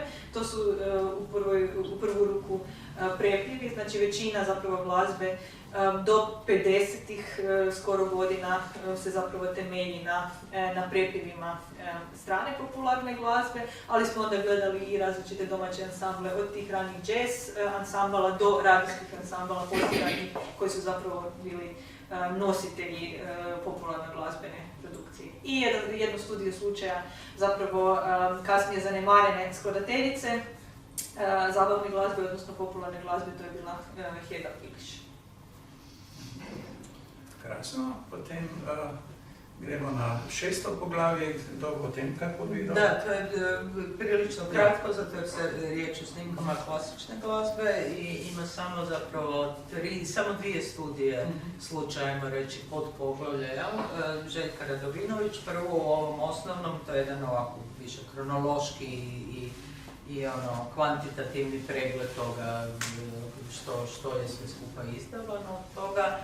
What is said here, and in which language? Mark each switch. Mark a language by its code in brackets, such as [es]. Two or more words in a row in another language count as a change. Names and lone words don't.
[hr] To su u prvu ruku prepljevi, znači većina zapravo glazbe do 50-ih skoro godina se zapravo temelji na prepjevima strane popularne glazbe, ali smo onda gledali i različite domaće ansamble od tih ranih jazz ansambala do radijskih ansambala postiranih koji su zapravo bili nositelji popularne glazbene produkcije. I jednu studiju slučaja zapravo kasnije zanemarene skladateljice zabavne glazbe, odnosno popularne glazbe, to je bila Heda Pilić. [sl] Krasno, potem gremo na 6. poglavje, o tem kako bi... [hr] Da, to je prilično kratko, zato jer se riječ o snimkama klasične glazbe i ima samo zapravo samo 2 studije slučajemo reći pod poglavlje. Željka Radovinović, prvo u ovom osnovnom, to je jedan ovako više kronološki i kvantitativni pregled toga što je sve skupa izdavano od toga.